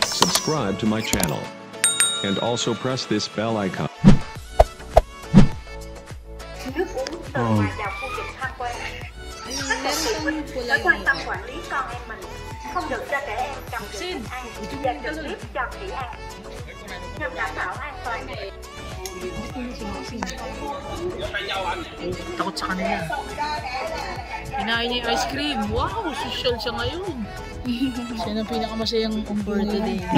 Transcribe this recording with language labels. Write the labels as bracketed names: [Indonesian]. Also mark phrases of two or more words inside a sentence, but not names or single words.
[English] Subscribe to my channel. And also press this bell icon. [Vietnamese] Nước uống từ ngoài vào khu vực tham quan. Các cầu phụ huynh phải quan tâm quản lý con em mình, không được cho trẻ em cầm giữ thức ăn và trực tiếp cho khỉ ăn, nhằm đảm bảo an toàn. [Filipino] Takot sa kanila. Kinain niya yung ice cream. Wow, social siya ngayon. Siya ang pinakamasayang [English] for today.